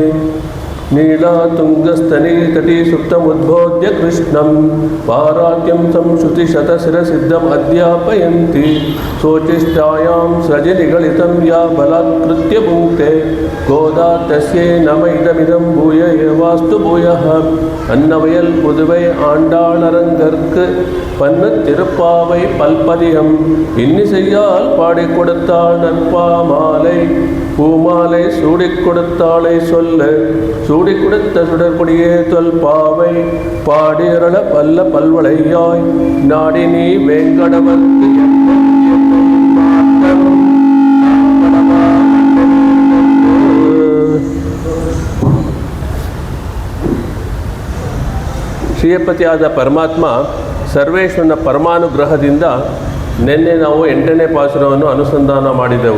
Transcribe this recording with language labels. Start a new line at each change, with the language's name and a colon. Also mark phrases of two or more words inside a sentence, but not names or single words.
Sanskrit: नीलातुङ्गस्तनीतटी सुप्तमुद्बोध्य कृष्णं पारात्यं संश्रुतिशतशिरसिद्धम् अध्यापयन्ति. सोचिष्टायां सृजनिगलितं या बलात्कृत्य भुङ्क्ते गोदा तस्यै नम इदमिदं भूय एवास्तु भूयः.
Tamil: அன்னவயல் புதுவை ஆண்டாளரங்கற்கு பன்னு திருப்பாவை பல்பதியம் இன்னிசையால் பாடிக் கொடுத்தாள் நற்பாமாலை. பூமாலை சூடிக் கொடுத்தாளை சொல்ல சூடிக் கொடுத்த சுடற்கொடியே தொல் பாவை பாடியருள பல்ல பல்வளையாய் நாடி நீ வேங்கடவர்க்கு
Kannada: ಶ್ರೀಯಪತಿಯಾದ ಪರಮಾತ್ಮ ಸರ್ವೇಶ್ವರನ ಪರಮಾನುಗ್ರಹದಿಂದ ನಿನ್ನೆ ನಾವು 8ನೇ ಪಾಸುರವನ್ನು ಅನುಸಂಧಾನ ಮಾಡಿದೆವು.